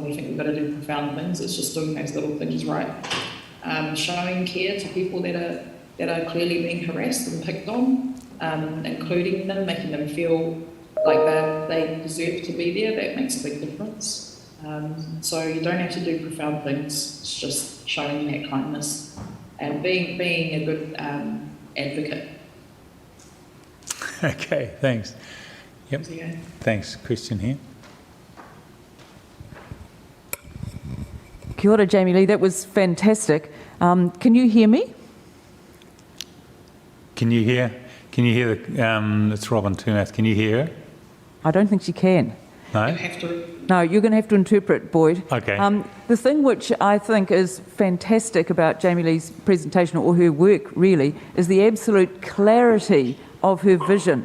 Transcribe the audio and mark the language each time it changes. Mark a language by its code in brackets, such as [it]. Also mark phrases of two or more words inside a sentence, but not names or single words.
[en] We think we've got to do profound things. It's just doing those little things right. Showing care to people that are clearly being harassed and picked on, including them, making them feel like they deserve to be there. That makes a big difference. So you don't have to do profound things. It's just showing that kindness and being a good advocate. Okay, thanks. Yep. Yeah. Thanks. Question here. [mi] Kia ora, Jamie Lee. [en] That was fantastic. Can you hear me? Can you hear it's Robin Tumath. Can you hear her? I don't think she can. No? You have to. No, you're going to have to interpret, Boyd. Okay. The thing which I think is fantastic about Jamie Lee's presentation, or her work really, is the absolute clarity of her vision.